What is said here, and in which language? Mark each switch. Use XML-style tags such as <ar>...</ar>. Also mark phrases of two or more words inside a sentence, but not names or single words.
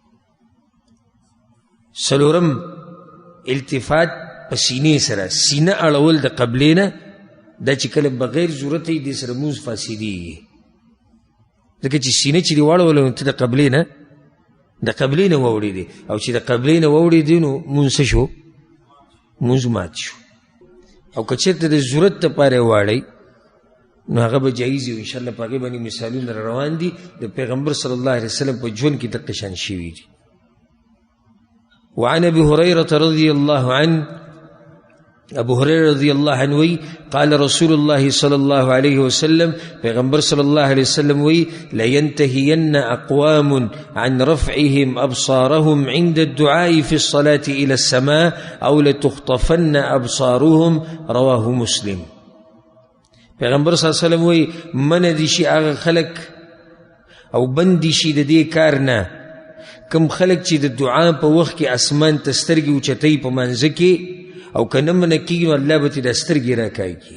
<ps>څلورم التفات په سینې سره، سینه اړول د قبلې نه، دا چې کله بغیر ضرورت یې دې سره مونځ فاسدېږي، ځکه چې سینه چې دې واړوله نو ته د قبلې نه، د قبلې نه واوړېدې، او چې د قبلې نه واوړېدې نو مونځ څه شو؟ مونځ مات شو. او که چېرته د ضرورت دپاره یې واړئ نو هغه به جایز وي. انشاءالله په هغې باندې مثالونه روان دي، د پیغمبر</ps> <ar>صلی الله علیه وسلم</ar> <ps>په ژوند کې دقه شان شوي دي.</ps> <ar>وعن ابي هريره رضي الله عنه، ابو هريره رضي الله عنه وی قال رسول الله صلى الله عليه وسلم، پیغمبر صلی الله علیه وسلم وی لينتهين اقوام عن رفعهم ابصارهم عند الدعاء في الصلاه الى السماء او لتخطفن ابصارهم، رواه مسلم.</ar> <ps>پیغمبر</ps> <ar>صلی الله علیه وسلم</ar> <ps>وی من دي شي هغه خلق او بندي شي د دې کار نه کم خلق چې د دعا په وخت کې اسمان ته سترګې اوچتوي په منځه کې، او که نه منع کېږي نو الله به ترې دا سترګې راکاږي.</ps>